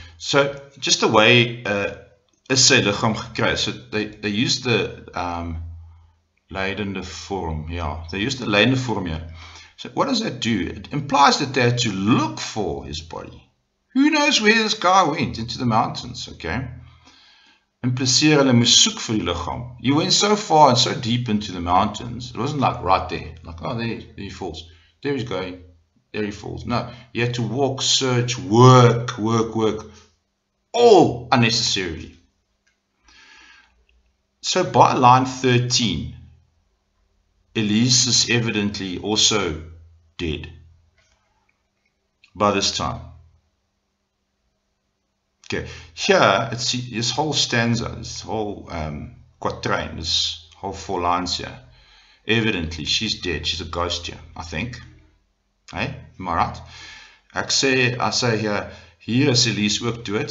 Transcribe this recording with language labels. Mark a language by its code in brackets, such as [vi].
[en] So, just the way [af] is sy liggaam gekry. [en] So, they used the leidende vorm, yeah. They used the leidende vorm here. So, what does that do? It implies that they had to look for his body. Who knows where this guy went? Into the mountains, okay? [af] Impliseer hulle moes soek vir die liggaam. [en] He went so far and so deep into the mountains, it wasn't like right there. Like, oh, there he falls. There he's going. There he falls. No, he had to walk, search, work, all unnecessarily. So by line 13, Elise is evidently also dead by this time. Okay, here it's this whole stanza, this whole quatrain, this whole 4 lines here. Evidently, she's dead. She's a ghost here, I think. Hey, am I right? I say [af] hier is Elise ook dood.